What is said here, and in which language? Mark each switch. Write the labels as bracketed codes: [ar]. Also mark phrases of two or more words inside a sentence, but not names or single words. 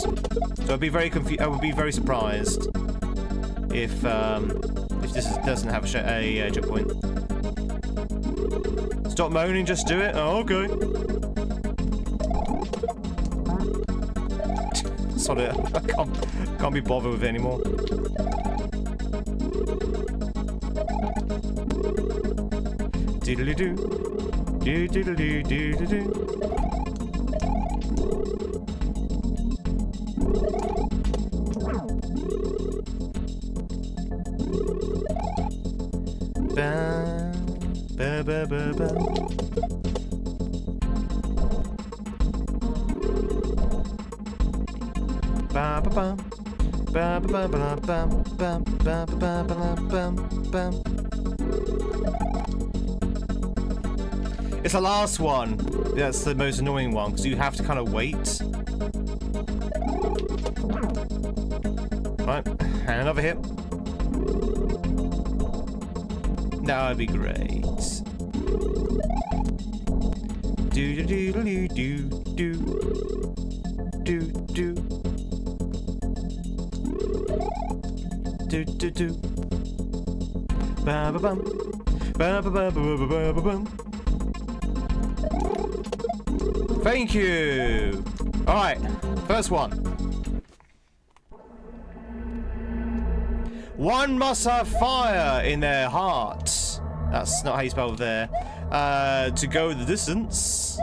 [en] So I'd be very I would be very surprised if this doesn't have a checkpoint. Stop moaning, just do it. Oh, okay. Sod it. I can't be bothered with it anymore. Doodly doo. Doodly doo doo doo. Ba ba ba ba ba. Ba ba bum. Ba ba ba ba bum bum ba ba ba ba bum bum. It's the last one. That's the most annoying one because you have to kind of wait. Right, and another hit. That would be great. Do do do do do do do do. Do do do. Ba ba bum. Ba ba ba ba ba ba ba bum. Thank you. All right, first one. One must have fire in their heart. That's not how you spell there. To go the distance.